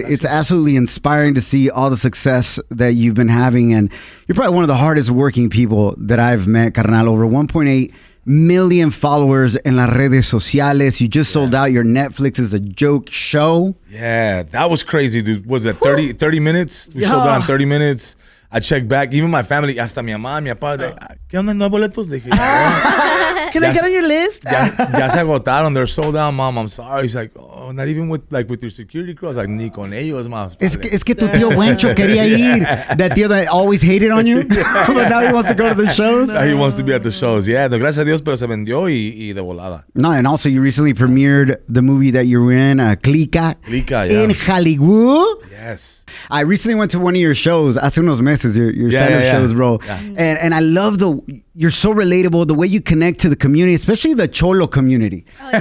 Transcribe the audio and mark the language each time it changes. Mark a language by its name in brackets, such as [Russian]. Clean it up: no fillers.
[English] It's absolutely inspiring to see all the success that you've been having. And you're probably one of the hardest working people that I've met, carnal. Over 1.8 million followers [Spanish] en las redes sociales. [English] You just sold out your Netflix is a joke show. Yeah, that was crazy, dude. Was it 30 minutes? We sold out in 30 minutes. I checked back. Even my family, [Spanish] hasta mi mamá, mi papá, ¿qué onda? ¿No hay boletos? Dije, [English] can I get on your list? [Spanish] Ya se agotaron. [English] They're sold out, mom. I'm sorry. He's like, oh, not even with your security crew. I was like, [Spanish] ni con ellos, más. Es que tu tío Wencho quería ir. [English] That tío that always hated on you. But now he wants to go to the shows. Now he wants to be at the shows. [Spanish] Yeah, gracias a Dios, pero se vendió y de volada. [English] No, and also you recently premiered the movie that you were in, Clica, in Hollywood. Yes. I recently went to one of your shows, [Spanish] hace unos meses, [English] your stand-up shows, bro. Yeah. And I love you're so relatable, the way you connect to the community, especially the cholo community. Oh, yeah.